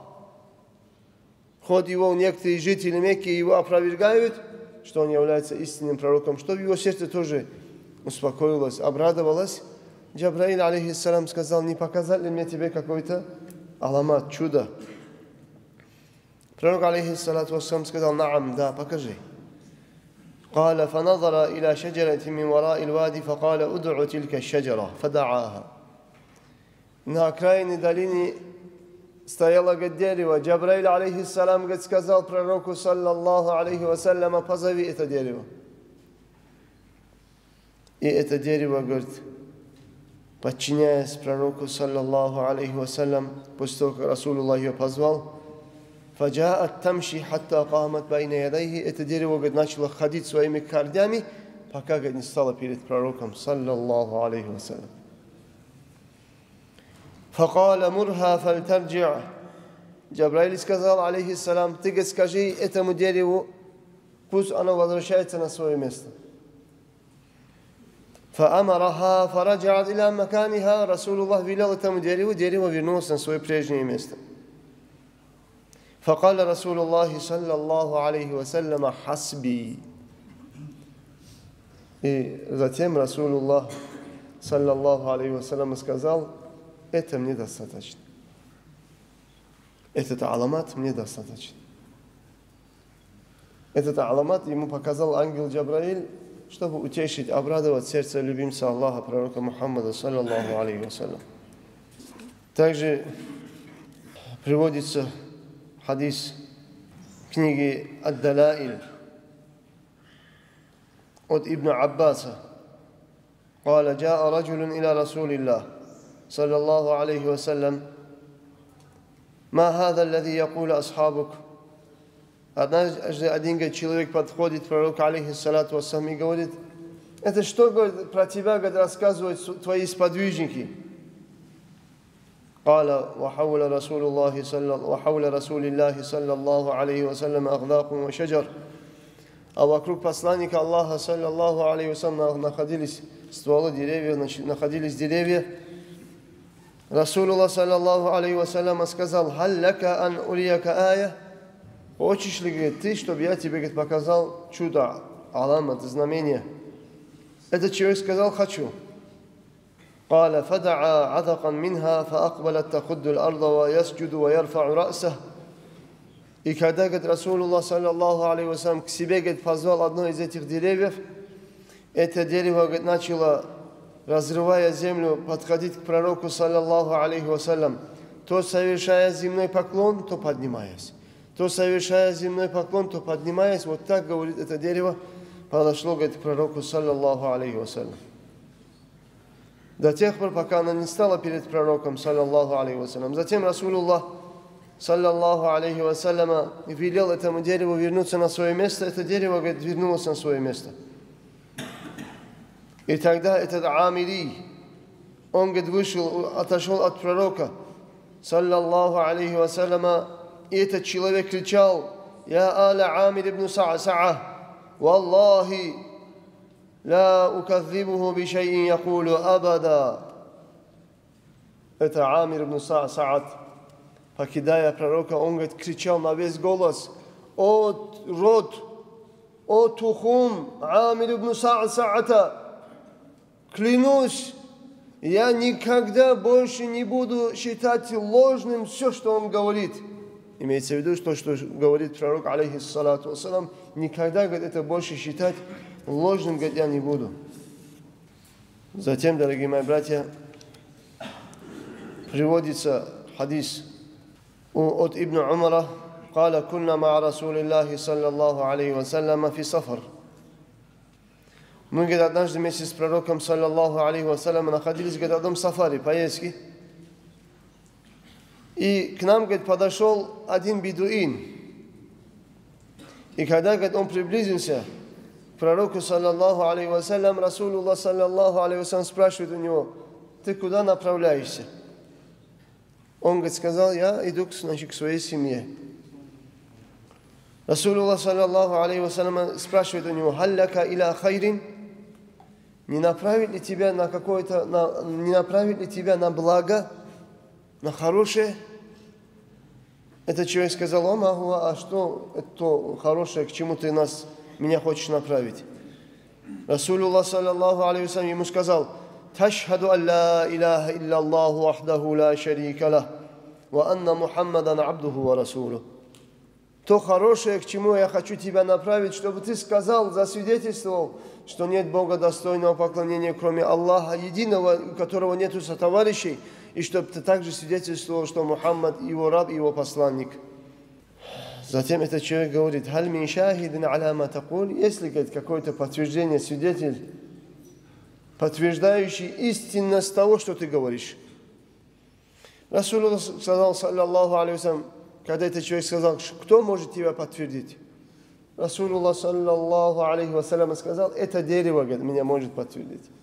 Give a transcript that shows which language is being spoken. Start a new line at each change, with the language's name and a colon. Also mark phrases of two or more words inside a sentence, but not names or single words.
Russian: Хоть его некоторые жители Мекки его опровергают, что он является истинным пророком, чтобы его сердце тоже успокоилось, обрадовалось. Джабраиль, алейхиссалам, сказал: не показать ли мне тебе какой-то аламат, чудо? Пророк,
Arabic: عليه الصلاة والسلام,
Russian: сказал: наам, да, покажи.
Arabic: قال فنظر إلى شجرة من وراء الوادي فقال ادع تلك الشجرة فدعاها.
Russian: На окраине долины стояло дерево. Джабраиль, алейхиссалам, сказал пророку,
Arabic: صلى الله عليه وسلم:
Russian: позови это дерево. И это дерево, говорит, подчиняясь пророку,
Arabic: صلى الله عليه وسلم,
Russian: после того, как Расулуллах ее позвал,
Arabic: «فجاءت تمشي حتى قامت بين يديه».
Russian: Это дерево, говорит, начало ходить своими корнями, пока, говорит, не стало перед пророком,
Arabic: صلى الله عليه وسلم. «فقال مرها فلترجع».
Russian: Джабраиль сказал, алейхиссалам, ты, говорит, скажи этому дереву, пусть оно возвращается на свое место.
Arabic: فأمرها فرجعت إلى مكانها.
Russian: Расулуллах велел этому дереву, дерево вернулось на свое прежнее место.
Arabic: فقال رسول الله صلى الله عليه وسلم حسبي.
Russian: И затем
Arabic: رسول الله صلى الله عليه وسلم
Russian: сказал, это мне достаточно. Этот аламат мне достаточно. Этот аламат ему показал ангел Джабраиль, чтобы утешить, обрадовать сердце любимца Аллаха, пророка Мухаммада, саллаллаху алейхи вассалям. Также приводится хадис книги Ад-Далаиль от Ибн Аббаса.
Arabic: قال جاء رجل إلى رسول الله صلى الله عليه وسلم ما هذا الذي يقول أصحابك.
Russian: Однажды один человек подходит к пророку,
Arabic: عليه الصلاة والسلام,
Russian: и говорит, это что, говорит, про тебя, говорит, рассказывают твои сподвижники?
Arabic: قال وحول رسول الله صلى الله عليه وسلم أغلاق وشجر.
Russian: А вокруг посланника Аллаха,
Arabic: صلى الله عليه وسلم,
Russian: находились стволы деревьев, находились деревья.
Arabic: رسول الله صلى الله عليه وسلم,
Russian: сказал,
Arabic: «هل لك أن أريك آية».
Russian: Хочешь ли, говорит, ты, чтобы я тебе, говорит, показал чудо, аламат, знамение? Этот человек сказал, хочу.
Arabic: قال فدعا عذقا منها فأقبلت تخد الأرض ويسجد ويرفع رأسه.
Russian: И когда, говорит,
Arabic: رسول الله صلى الله عليه وسلم,
Russian: к себе, говорит, позвал одно из этих деревьев, это дерево, говорит, начало, разрывая землю, подходить к пророку,
Arabic: صلى الله عليه وسلم,
Russian: то совершая земной поклон, то поднимаясь. То совершая земной поклон, то поднимаясь. Вот так, говорит, это дерево подошло, говорит, к пророку,
Arabic: صلى الله عليه وسلم.
Russian: До тех пор, пока она не стала перед пророком,
Arabic: صلى الله عليه وسلم. Затем رسول الله صلى الله عليه وسلم,
Russian: велел этому дереву вернуться на свое место. Это дерево, говорит, вернулось на свое место. И тогда этот Амири, он, говорит, вышел, отошел от пророка,
Arabic: صلى الله عليه وسلم,
Russian: и этот человек кричал,
Arabic: «يا آل عامر بن صعصعة والله لا أكذبه بشيء يقول أبدا».
Russian: Это Амир ибн Са'са'ат, покидая пророка, он, говорит, кричал на весь голос, «О род, о тухум Амир ибн Са'са'ата, клянусь, я никогда больше не буду считать ложным все, что он говорит». Имеется в виду, что говорит пророк,
Arabic: عليه الصلاة والسلام,
Russian: никогда, говорит, это больше считать ложным, говорит, я не буду. Затем, дорогие мои братья, приводится хадис от Ибн Умара,
Arabic: قال كنا مع رسول الله صلى الله عليه وسلم في سفر.
Russian: Мы, говорит, однажды вместе с пророком,
Arabic: صلى الله عليه وسلم,
Russian: находились, говорит, в одном сафари, поездке. И к нам, говорит, подошел один бедуин. И когда, говорит, он приблизился к пророку,
Arabic: صلى الله عليه وسلم رسول الله صلى الله عليه وسلم,
Russian: спрашивает у него, ты куда направляешься? Он, говорит, сказал, я иду, значит, к своей семье.
Arabic: رسول الله صلى الله عليه وسلم,
Russian: спрашивает у него,
Arabic: «هل لك إلى خير?»
Russian: Не направит ли тебя на какое-то, не направит ли тебя на благо, на хорошее? Этот человек сказал, «О, Магу, а что это хорошее, к чему ты меня хочешь направить?»
Arabic: رسول الله صلى الله عليه وسلم,
Russian: ему сказал,
Arabic: «تشهد أن لا إله إلا الله وحده لا شريك له وأن محمدا عبده ورسوله».
Russian: То хорошее, к чему я хочу тебя направить, чтобы ты сказал, засвидетельствовал, что нет Бога достойного поклонения, кроме Аллаха, единого, у которого нету сотоварищей, и чтобы ты также свидетельствовал, что Мухаммад его раб, его посланник. Затем этот человек говорит,
Arabic: «هل من شاهد على ما تقول?»
Russian: Если, говорит, какое-то подтверждение, свидетель подтверждающий истинность того, что ты говоришь. Расулуллах сказал,
Arabic: صلى الله عليه,
Russian: когда этот человек сказал, кто может тебя подтвердить?
Arabic: رسول الله صلى الله عليه,
Russian: сказал, это дерево меня может подтвердить.